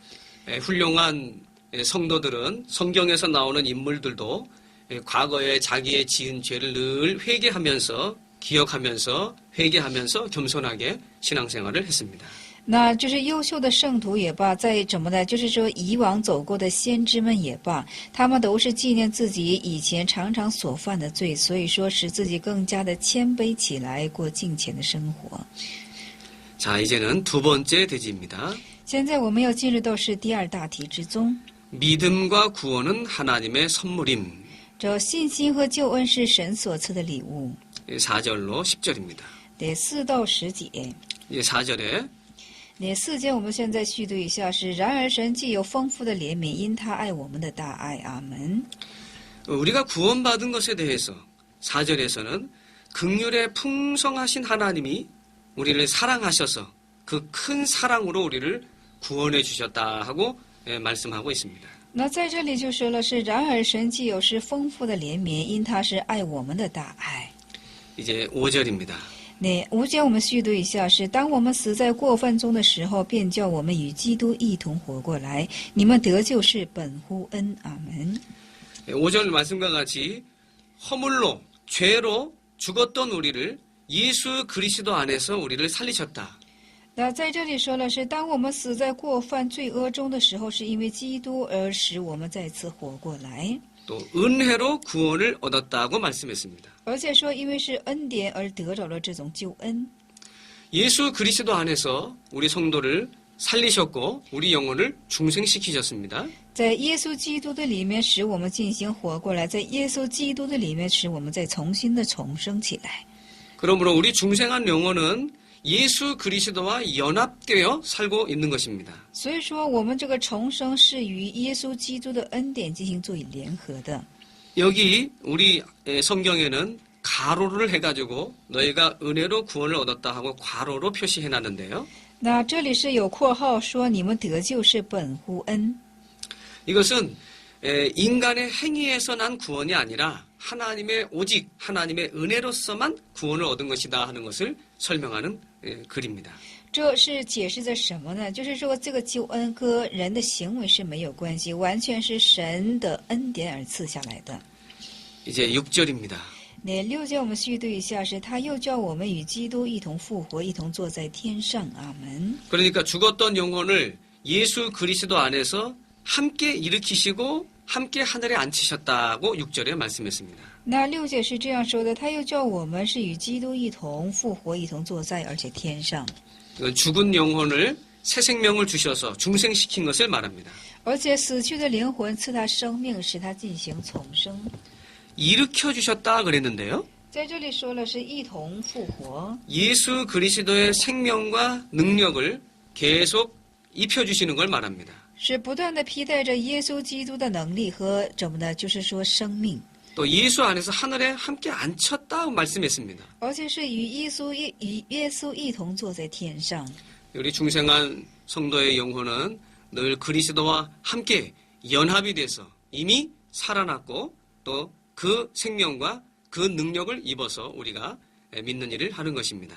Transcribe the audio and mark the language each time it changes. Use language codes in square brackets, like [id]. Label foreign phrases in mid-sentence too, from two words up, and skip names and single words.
[ko] 훌륭한 성도들은 성경에서 나오는 인물들도 과거에 자기의 지은 죄를 늘 회개하면서 기억하면서 회개하면서 겸손하게 신앙생활을 했습니다. [zh] 那就是优秀的圣徒也罢，在怎么呢？就是说以往走过的先知们也罢，他们都是纪念自己以前常常所犯的罪，所以说使自己更加的谦卑起来，过敬虔的生活。 [ko] 자, 이제는 두 번째 대지입니다. [zh] 现在我们要进入到是第2大题之中， [ko] 믿음과 구원은 하나님의 선물임. [zh] 这信心和救恩是神所赐的礼物。 [ko] 4절로 10절입니다. [zh] 第4到10节。 [ko] 4절에 [zh] 第4节我们现在续读一下是：然而神既有丰富的怜悯，因他爱我们的大爱。阿门。 [ko] 우리가 구원받은 것에 대해서 4절에서는 긍휼의 풍성하신 하나님이 우리를 사랑하셔서 그 큰 사랑으로 우리를 구원해 주셨다 하고 말씀하고 있습니다. [zh] 那在这里就说了是：然而神既有是丰富的怜悯，因他是爱我们的大爱。 [ko] 이제 5절입니다. [zh] 那5节我们续读一下是：当我们死在过犯中的时候，便叫我们与基督一同活过来。你们得救是本乎恩。阿门。 [ko] 5절 말씀과 같이 허물로 죄로 죽었던 우리를 예수 그리스도 안에서 우리를 살리셨다. [zh] 那在这里说了是：当我们死在过犯罪恶中的时候，是因为基督而使我们再次活过来。 [ko] 또 은혜로 구원을 얻었다고 말씀했습니다. [zh] 而且说，因为是恩典而得着了这种救恩。 [ko] 예수 그리스도 안에서 우리 성도를 살리셨고 우리 영혼을 중생시키셨습니다. [zh] 在耶稣基督的里面使我们进行活过来，在耶稣基督的里面使我们再重新的重生起来。 [ko] 그러므로 우리 중생한 영혼은 예수 그리스도와 연합되어 살고 있는 것입니다. [zh] 所以说，我们这个重生是与耶稣基督的恩典进行作为联合的。 [ko] 여기 우리 성경에는 가로를 해가지고 너희가 은혜로 구원을 얻었다 하고 괄호로 표시해놨는데요. [zh] 那这里是有括号说你们得救是本乎恩。 [ko] 이것은 인간의 행위에서 난 구원이 아니라 하나님의 오직 하나님의 은혜로서만 구원을 얻은 것이다 하는 것을 설명하는 글입니다. [zh] 这是解释着什么呢？就是说，这个救恩跟人的行为是没有关系，完全是神的恩典而赐下来的。 [ko] 이제 6절입니다. [zh] 那6节我们续读一下是：他又叫我们与基督一同复活，一同坐在天上。阿门。 [ko] 그러니까 죽었던 영혼을 예수 그리스도 안에서 함께 일으키시고 함께 하늘에 앉히셨다고 6절에 말씀했습니다. [zh] 那6节是这样说的：他又叫我们是与基督一同复活，一同坐在而且天上。 [ko] 죽은 영혼을 새 생명을 주셔서 중생시킨 것을 말합니다. [zh] 而且死去的灵魂赐他生命，使他进行重生。 [ko] 일으켜 주셨다 그랬는데요. [zh] 在这里说了是一同复活。 [ko] 예수 그리스도의 생명과 능력을 계속 입혀주시는 걸 말합니다. [zh] 是不断的披戴着耶稣基督的能力和怎么呢？就是说生命， [ko] 또 예수 안에서 하늘에 함께 앉혔다 말씀했습니다. [zh] 而且是与耶稣一同坐在天上。 [ko] 우리 중생한 성도의 영혼은 늘 그리스도와 함께 연합이 돼서 이미 살아났고 또 그 생명과 그 능력을 입어서 우리가 믿는 일을 하는 것입니다.